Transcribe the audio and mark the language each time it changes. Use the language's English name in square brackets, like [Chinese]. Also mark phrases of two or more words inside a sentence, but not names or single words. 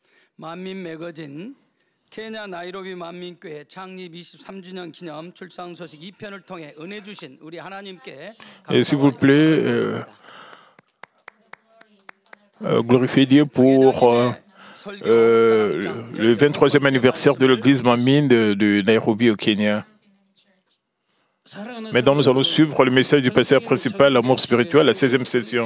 [Korean] 만민 매거진 케냐 나이로비 만민교회 창립 23주년 기념 출산 소식 2편을 통해 은혜 주신 우리 하나님께 [French] S'il vous plaît, glorifiez Dieu pour le 23e anniversaire de l'église Manmin de Nairobi au Kenya. Maintenant, nous allons suivre le message du pasteur principal, l'amour spirituel, la 16e session.